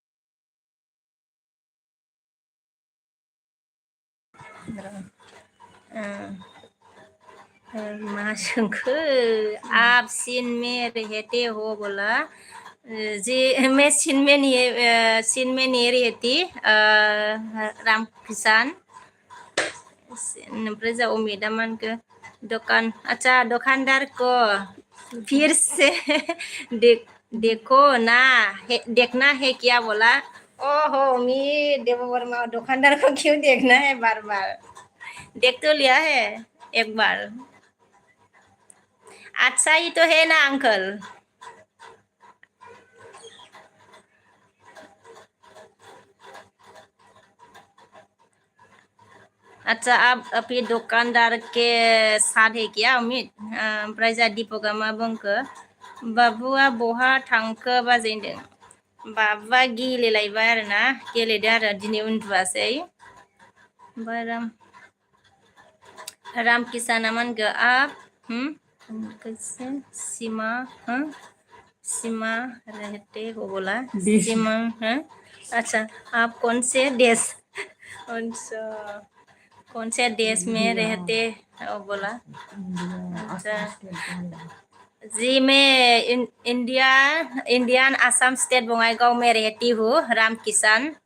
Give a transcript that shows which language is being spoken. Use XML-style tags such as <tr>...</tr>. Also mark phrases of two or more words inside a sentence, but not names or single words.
<brx>मा सोंखो</brx> <hi>आप सीन में रहते हो बोला जी मैं सीन में नहीं रहती राम किसान</hi> <brx>ओमफ्राय जा अमिता मा होनखो</brx> <hi>दुकान अच्छा दुकानदार को फिर से देखो ना देखना है क्या बोला ओहो अमित देव वर्मा दुकानदार को क्यों देखना है बार बार देख तो लिया है एक बार अच्छा ही तो है ना अंकल अच्छा आप अभी दुकानदार के साथ है क्या</hi> <brx>अमित ओमफ्राय जा दीपका मा बुंखो बाबुआ बहा थांखो बाजै होनदों बाबुआ गेलेलायबाय आरो ना गेलेदों आरो दिनै उन्दुवासै ओमफ्राय</brx> <hi>राम किसाना</hi> <brx>मा होनखो</brx> <hi>आप कैसे सीमा रहते हो बोला सीमा अच्छा आप कौन से देश कौन से देश में रहते हो बोला अच्छा जी मैं</hi> <en>Indian Assam State</en> <hi>बङाइगांव में रहती हूँ राम किसान</hi>